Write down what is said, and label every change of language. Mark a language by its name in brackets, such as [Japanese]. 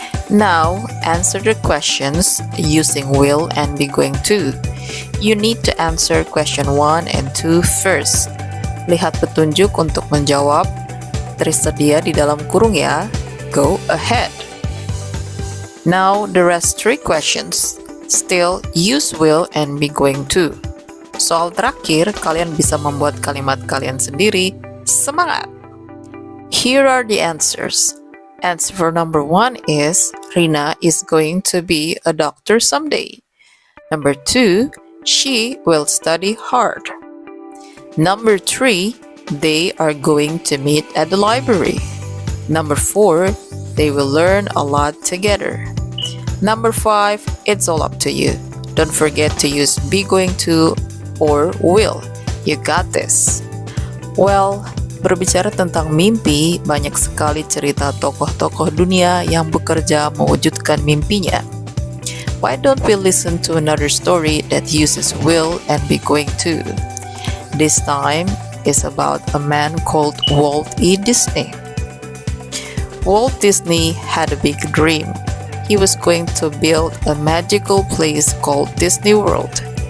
[English] Now, answer the questions using will and be going to. You need to answer question 1 and 2 first. [Indonesian] lihat petunjuk untuk menjawab. Tersedia di dalam kurung ya. [English] Go ahead. Now the rest 3 questions. Still use will and be going to. [Indonesian] Soal terakhir, kalian bisa membuat kalimat kalian sendiri. [English] Semangat! Here are the answers. Answer for number 1 is Rina is going to be a doctor someday. Number 2, she will study hard. Number 3, they are going to meet at the library. Number 4, they will learn a lot together. Number 5, it's all up to you. Don't forget to use be going to or will. You got this. [Indonesian] Well, berbicara tentang mimpi, banyak sekali cerita tokoh-tokoh dunia yang bekerja mewujudkan mimpinya. [English] Why don't we listen to another story that uses will and be going to? This time is about a man called Walt E. Disney. Walt Disney had a big dream. He was going to build a magical place called Disney World.